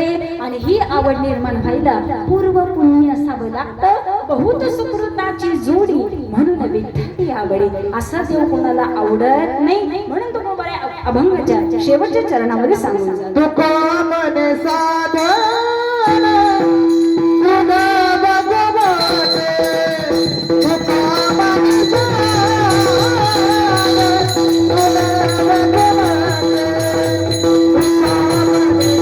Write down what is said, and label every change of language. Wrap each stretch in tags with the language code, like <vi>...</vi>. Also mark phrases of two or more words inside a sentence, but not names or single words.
<mr>आणि ही आवड निर्माण व्हायला पूर्व पुण्य असावं लागतं. बहुत सुकृताची जोडी म्हणून विठ्ठली आवडी, असा देव कोणाला आवडत नाही. म्हणून तो बऱ्या अभंगाच्या शेवटच्या चरणामध्ये सांगून जातो. तुका मन साधन तुका भगवते, तुका मन साधन तुका भगवते, तुका मन</mr>